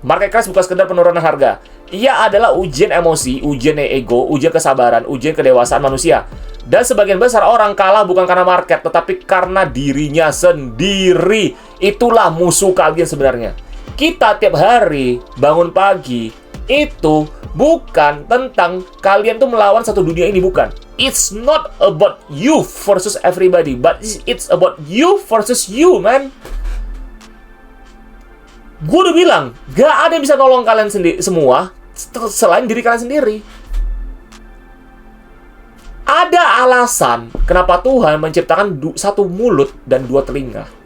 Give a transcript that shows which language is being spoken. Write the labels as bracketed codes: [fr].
[id] Market crash bukan sekedar penurunan harga. Ia adalah ujian emosi, ujian ego, ujian kesabaran, ujian kedewasaan manusia. Dan sebagian besar orang kalah bukan karena market, tetapi karena dirinya sendiri. Itulah musuh kalian sebenarnya. Kita tiap hari bangun pagi, itu bukan tentang kalian tuh melawan satu dunia ini, bukan. [en] It's not about you versus everybody, but it's about you versus you, man. [id] Gue udah bilang, gak ada yang bisa nolong kalian sendiri semua selain diri kalian sendiri. Ada alasan kenapa Tuhan menciptakan satu mulut dan dua telinga.